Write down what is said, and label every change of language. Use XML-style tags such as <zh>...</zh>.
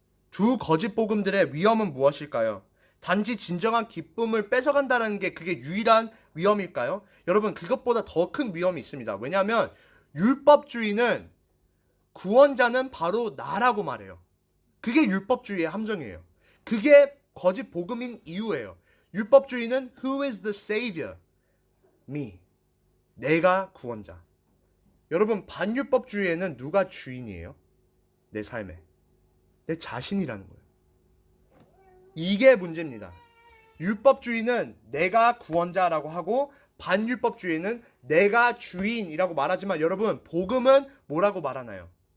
<ko>두 거짓 복음들의 위험은 무엇일까요? 단지 진정한 기쁨을 뺏어간다는 게 그게 유일한 위험일까요? 여러분, 그것보다 더 큰 위험이 있습니다. 왜냐하면 율법주의는 구원자는 바로 나라고 말해요. 그게 율법주의의 함정이에요. 그게 거짓 복음인 이유예요. 율법주의는</ko> <en>Who is the Savior? Me.</en> <ko>내가 구원자. 여러분, 반율법주의에는 누가 주인이에요? 내 삶에. 내 자신이라는 거예요. 이게 문제입니다. 율법주의는 내가 구원자라고 하고 반율법주의는 내가 주인이라고 말하지만 여러분, 복음은 뭐라고 말하나요?</ko>